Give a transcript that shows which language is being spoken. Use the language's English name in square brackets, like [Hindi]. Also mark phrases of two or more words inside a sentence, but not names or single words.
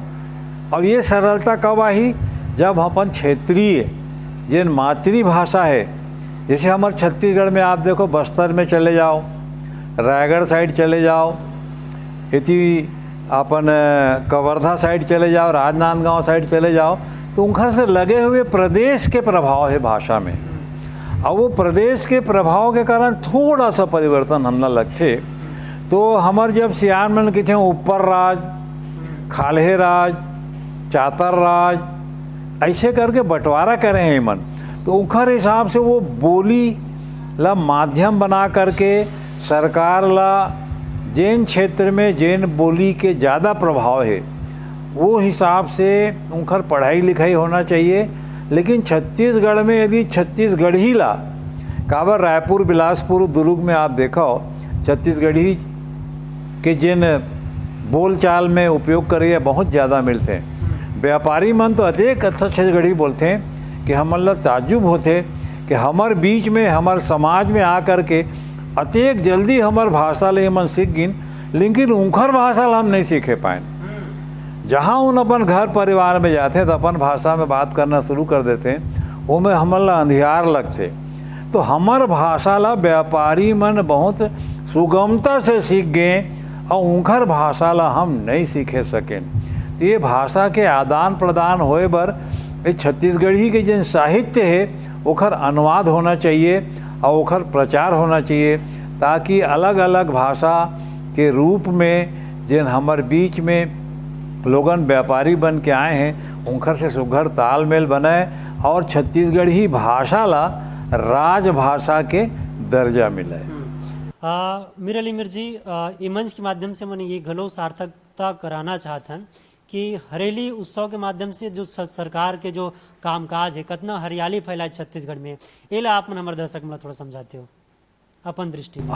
[Chhattisgarhi] और ये सरलता कब आई जब अपन क्षेत्रीय जिन मातृभाषा है, जैसे हमारे छत्तीसगढ़ में आप देखो बस्तर में चले जाओ, रायगढ़ साइड चले जाओ, इति अपन कवर्धा साइड चले जाओ, राजनांदगांव साइड चले जाओ, तो उनका से लगे हुए प्रदेश के प्रभाव है भाषा में। और वो प्रदेश के प्रभाव के कारण थोड़ा सा परिवर्तन हमला लगते। तो हमार जब सियान मन के थे ऊपर राज, खाल्हे राज, चातर राज, ऐसे करके बंटवारा करे हैं मन। तो उनकर हिसाब से वो बोली ला माध्यम बना करके सरकार ला जैन क्षेत्र में जैन बोली के ज़्यादा प्रभाव है वो हिसाब से उनकर पढ़ाई लिखाई होना चाहिए। लेकिन छत्तीसगढ़ में यदि छत्तीसगढ़ी ला काबर रायपुर, बिलासपुर, दुर्ग में आप देखो छत्तीसगढ़ी के जिन बोलचाल में उपयोग करिए बहुत ज़्यादा मिलते हैं। व्यापारी मन तो अधिक अच्छा छत्तीसगढ़ी बोलते हैं कि हम लोग ताज्जुब होते कि हमार बीच में हमार समाज में आकर के अत्येक जल्दी हमार भाषा ले मन सीख गिन, लेकिन उनकर भाषा हम नहीं सीखे पाए। जहाँ उन अपन घर परिवार में जाते तो अपन भाषा में बात करना शुरू कर देते हैं, वो में हमारा अंधियार लगते। तो हमार भाषा ला व्यापारी मन बहुत सुगमता से सीख गए और उनकर भाषा ला हम नहीं सीखे सकें। तो ये भाषा के आदान प्रदान होए बर ये छत्तीसगढ़ी के जिन साहित्य है ओखर अनुवाद होना चाहिए और ओखर प्रचार होना चाहिए ताकि अलग अलग भाषा के रूप में जिन हमार बीच में लोगन व्यापारी बन के आए हैं उनकर से सुघर तालमेल बनाए और छत्तीसगढ़ी भाषा ला राजभाषा के दर्जा मिले। मीर अली मीर जी, ये मंच के माध्यम से मैंने ये घलो सार्थकता कराना चाहते हैं कि हरेली उत्सव के माध्यम से जो सरकार के जो कामकाज है कितना हरियाली फैलाए छत्तीसगढ़ में, ये ला आप मन हमारे दर्शक में थोड़ा समझाते हो अपन दृष्टि में।